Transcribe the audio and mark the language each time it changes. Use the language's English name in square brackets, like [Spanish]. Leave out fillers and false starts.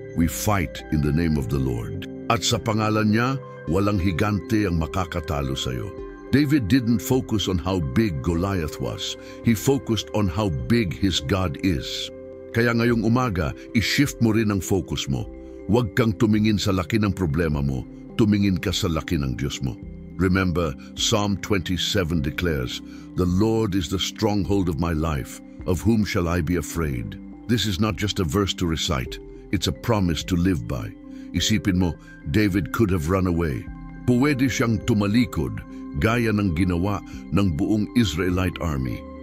[English] We fight in the name of the Lord. [Filipino] At sa pangalan niya, walang higante ang makakatalo sa iyo. [English] David didn't focus on how big Goliath was. He focused on how big his God is. [Filipino] Kaya ngayong umaga, i-shift mo rin ang focus mo. Huwag kang tumingin sa laki ng problema mo, tumingin ka sa laki ng Diyos mo. [English] Remember, Psalm 27 declares, "The Lord is the stronghold of my life. Of whom shall I be afraid?" This is not just a verse to recite. It's a promise to live by. [Filipino] Isipin mo, [English] David could have run away. [Filipino] Puwede siyang tumalikod, gaya ng ginawa ng buong Israelite army.